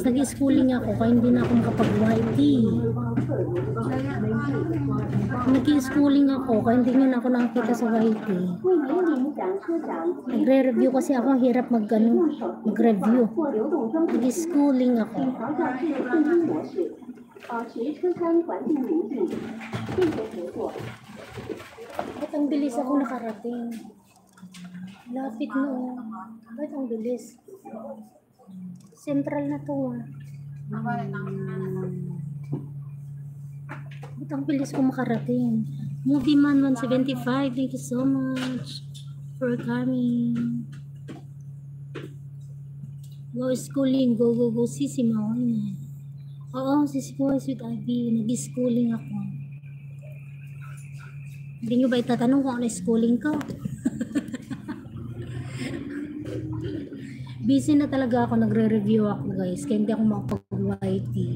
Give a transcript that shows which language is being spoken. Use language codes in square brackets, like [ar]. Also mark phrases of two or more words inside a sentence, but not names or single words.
[tl] Nag-schooling ako kaya hindi na ako makapag-YT. Nag-schooling ako kaya hindi nyo na ako nakakita sa YT. Nagre-review kasi ako. Hirap mag-review. Nag-schooling ako. [zh] 保持车厢环境宁静，并且合作。 [tl] Ba't ang bilis ako nakarating? Lapit no. Ba't ang bilis? Central na to Ba't ang bilis ko makarating? [en] Movie Man 175, thank you so much for coming. Go schooling, go, [tl] sisi mo. Oo, sisi ko, Sweet Abby, nag-schooling ako. Hindi nyo ba itatanong kung ano schooling ko? Busy na talaga ako, nagre-review ako guys, kaya hindi ako makapag-YT.